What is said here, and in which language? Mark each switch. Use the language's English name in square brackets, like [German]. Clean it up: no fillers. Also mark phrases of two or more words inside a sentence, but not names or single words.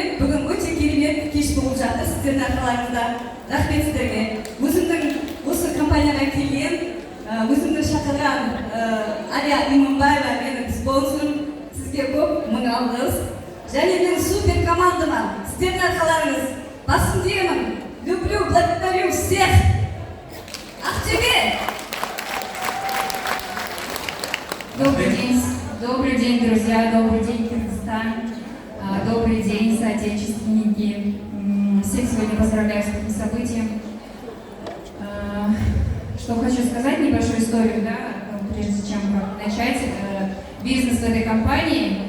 [Kazakh] Бүгін өте керемет кеш болып жатыр сіздердің арқаларыңызда. Рахмет сіздерге. Өзімнің осы компанияға келген, өзімнің шақырған Алия Иманбаева менің спонсорым. Сізге көп мың алғыс. Және мен супер командама, сіздердің арқаларыңыз. Басым деймін. [Russian] Люблю, благодарю всех. [Kazakh] Ақтөбе! [Russian] Добрый день, друзья, добрый день, Кыргызстан, добрый день, соотечественники. Всех сегодня поздравляю с этим событием. Что хочу сказать, небольшую историю, да, прежде чем начать бизнес в этой компании.